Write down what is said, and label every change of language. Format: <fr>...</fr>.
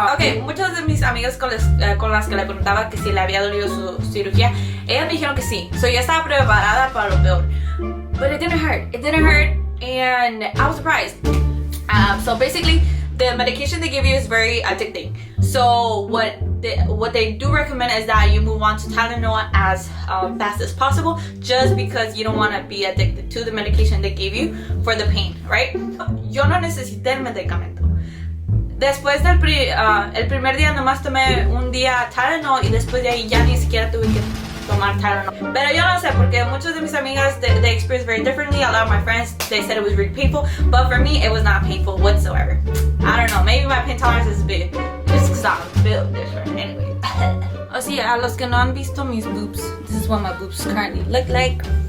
<es>Okay, muchas de mis amigas con las que le preguntaba que si le había dolido su cirugía, ellas me dijeron que sí. So yo estaba preparada para lo peor.</es> <en>But it didn't hurt. And I was surprised. So basically, the medication they give you is very addicting. So what they do recommend is that you move on to Tylenol as fast as possible, just because you don't want to be addicted to the medication they gave you for the pain, right?</en> <es>Yo no necesité el medicamento. Después del el primer día nomás tomé un día Tylenol y después de ahí ya ni siquiera tuve que tomar Tylenol. Pero yo no sé, porque muchas de mis amigas,</es> <en>they experienced very differently. A lot of my friends, they said it was really painful, but for me, it was not painful whatsoever. I don't know, maybe my pain tolerance is big, just because I'm built different. Anyway.</en> <es>Oh, sí, a los que no han visto mis boobs,</es> <en>this is what my boobs currently look like.</en>